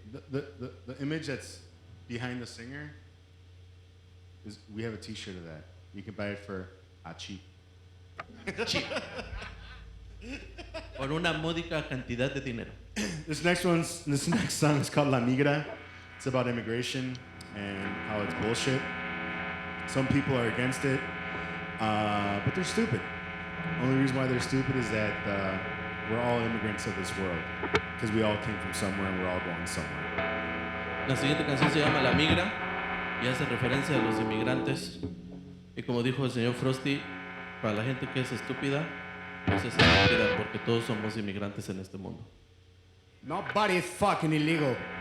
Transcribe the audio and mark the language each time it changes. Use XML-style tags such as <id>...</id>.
<en>The image that's behind the singer is we have a T-shirt of that. You can buy it for cheap.</en> <es>Por una módica cantidad de dinero.</es> <en>This next song is called La Migra. It's about immigration and how it's bullshit. Some people are against it, but they're stupid. Only reason why they're stupid is that we're all immigrants of this world, because we all came from somewhere and we're all going somewhere.</en> <es>La siguiente canción se llama La Migra y hace referencia a los inmigrantes. Y como dijo el señor Frosty, para la gente que es estúpida, pues es estúpida porque todos somos inmigrantes en este mundo.</es> <en>Nobody is fucking illegal.</en>